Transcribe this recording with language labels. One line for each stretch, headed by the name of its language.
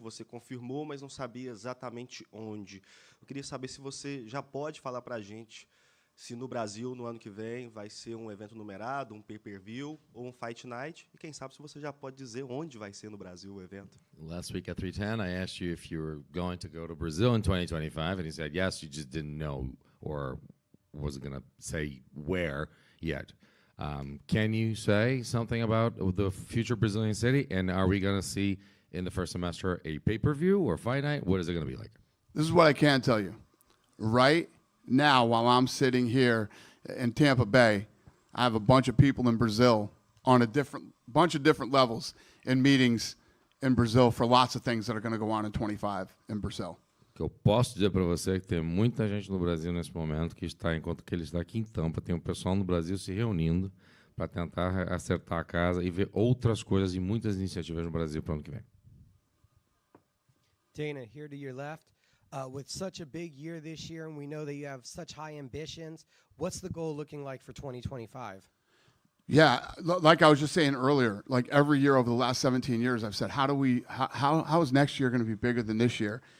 Portuguese: Você confirmou, mas não sabia exatamente onde. Eu queria saber se você já pode falar para a gente se no Brasil, no ano que vem, vai ser um evento numerado, um pay-per-view ou um fight night. E quem sabe se você já pode dizer onde vai ser no Brasil o evento.
English: Last week at 310, I asked you if you were going to go to Brazil in 2025, and you said yes, you just didn't know or wasn't going to say where yet. Can you say something about the future Brazilian city? And are we going to see in the first semester a pay-per-view or fight night? What is it going to be like? This is what I can tell you. Right now, while I'm sitting here in Tampa Bay, I have a bunch of people in Brazil on a bunch of different levels in meetings in Brazil for lots of things that are going to go on in 25 in Brazil.
Portuguese: Que eu posso dizer para você que tem muita gente no Brasil nesse momento que está, enquanto que ele está aqui em Tampa, tem um pessoal no Brasil se reunindo para tentar acertar a casa e ver outras coisas e muitas iniciativas no Brasil para o ano que vem.
English: Dana, here to your left. With such a big year this year, and we know that you have such high ambitions, what's the goal looking like for 2025? Yeah, like I was just saying earlier, like every year over the last 17 years, I've said, how is next year going to be bigger than this year?